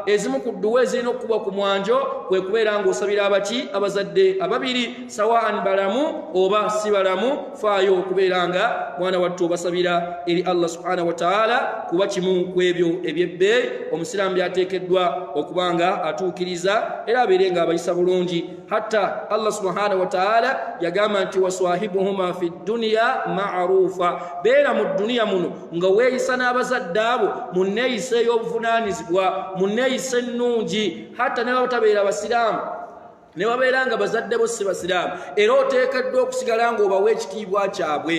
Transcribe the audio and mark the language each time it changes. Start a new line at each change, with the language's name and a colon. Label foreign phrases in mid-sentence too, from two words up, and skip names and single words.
Ganda: Ezimu ku dduwa ezirina okuba ku mwanjo kwe kubeera ng'osabira abaki? Abazadde ababiri, sawaan balamu oba si balamu. Faayo okubeera nga mwana wattu obasabira eri
Arabic: الله سبحانه وتعالى,
Ganda: kuba kimu ku ebyo ebyebbeeyi omusiraamu byateekeddwa okuba nga atuukiriza era abeere nga abayisa bulungi. Hatta
Arabic: الله سبحانه وتعالى
Ganda: yagamba nti
Arabic: وصاحبهما في الدنيا معروفا,
Ganda: beera mu duniya muno nga weeyisa n'abazadde abo mu nneeyisa ey'obuvunaanyizibwa, mu nneeyisa ennungi. Hatta ne batabeera basiraamu ne wabeera nga bazadde bo si basiraamu, era oteekeddwa okusigala ng'obawa ekitiibwa kyabwe.